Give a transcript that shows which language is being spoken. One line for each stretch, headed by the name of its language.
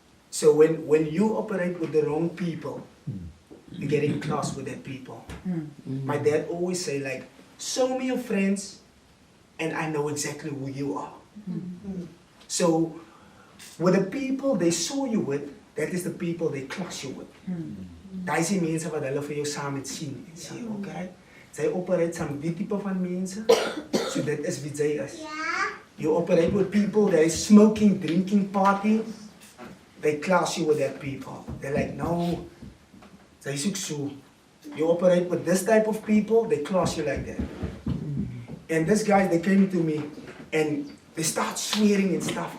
English: so when you operate with the wrong people, you get in class with that people. My dad always say, like, show me your friends and I know exactly who you are. So with the people they saw you with, that is the people they class you with.
Afrikaans: Daai is die mense wat hulle vir jou saam met sien en sê, okay, sy operate saam die tipe van mense, so dit is wie sy is.
English: You operate with people that is smoking, drinking, partying, they class you with that people. They're like,
Afrikaans: no, sy soek so.
English: You operate with this type of people, they class you like that. And this guy, they came to me and they start swearing and stuff.